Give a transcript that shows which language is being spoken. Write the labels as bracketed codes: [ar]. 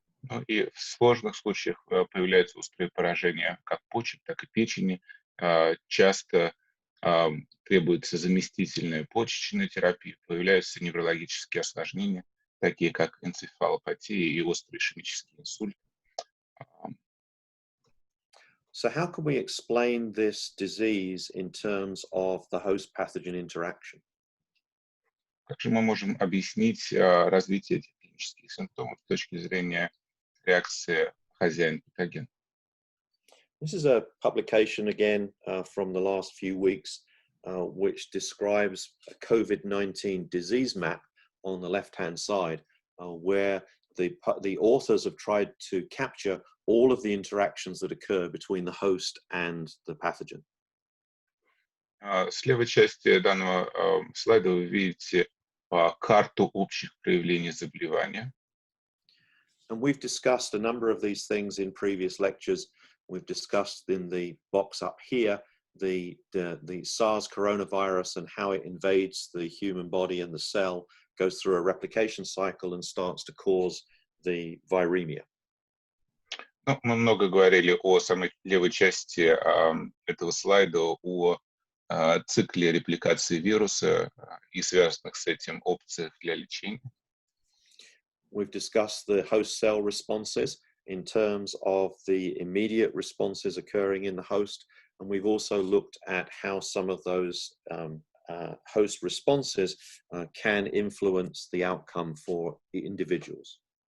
[ru] Ну и в сложных случаях появляются острые поражения как почек, так и печени. Часто требуется заместительная почечная терапия, появляются неврологические осложнения, такие как энцефалопатия и острый ишемический инсульт. [en] So how can we explain this disease in terms of the host-pathogen interaction? [ru] Как же мы можем объяснить развитие этих клинических симптомов с точки зрения реакции хозяин-патоген? [en] This is a publication again from the last few weeks, which describes a COVID-19 disease map on the left-hand side, where the authors have tried to capture all of the interactions that occur between the host and the pathogen. [ru] С левой части данного слайда вы видите карту общих проявлений заболевания. [en] And we've discussed a number of these things in previous lectures. We've discussed in the box up here the SARS coronavirus and how it invades the human body and the cell, goes through a replication cycle and starts to cause the viremia. [ru] Ну, мы много говорили о самой левой части этого слайда, о цикле репликации вируса и связанных с этим опциях для лечения. [en] We've discussed the host cell responses in terms of the immediate responses occurring in the host, and we've also looked at how some of those host responses can influence the outcome for the individuals.